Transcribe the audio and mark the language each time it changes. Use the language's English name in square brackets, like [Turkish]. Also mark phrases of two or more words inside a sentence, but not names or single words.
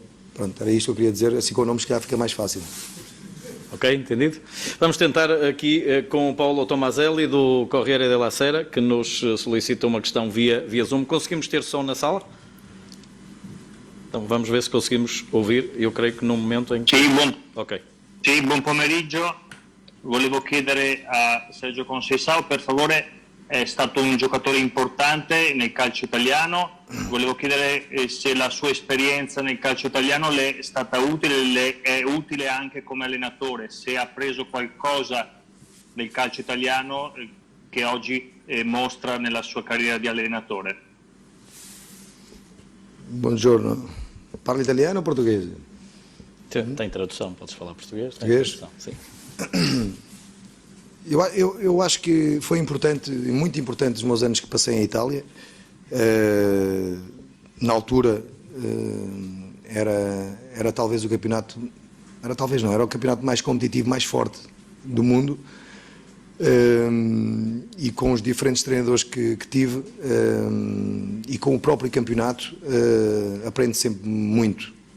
[Portuguese] Pronto, era isto que eu queria dizer, assim com o nome se calhar fica mais fácil. Ok, entendido? Vamos tentar aqui com o Paulo Tomazelli do Corriere della Sera, que nos solicita uma questão via Zoom. Conseguimos ter som na sala? Então vamos ver se conseguimos ouvir. Eu creio que num momento em que... Ok. [Italian] Sì, buon pomeriggio. Volevo chiedere a Sergio Conceição, per favore, è stato un giocatore importante nel calcio italiano. Volevo chiedere se la sua esperienza nel calcio italiano le è stata utile, le è utile anche come allenatore, se ha preso qualcosa del calcio italiano che oggi mostra nella sua carriera di allenatore. Buongiorno. Parla italiano [Portuguese] ou português? Tem tradução, podes falar português? Português? Sim. Eu acho que foi importante, muito importante os meus anos que passei em Itália. Na altura era talvez o campeonato, era o campeonato mais competitivo, mais forte do mundo, e com os diferentes treinadores que tive e com o próprio campeonato aprende sempre muito.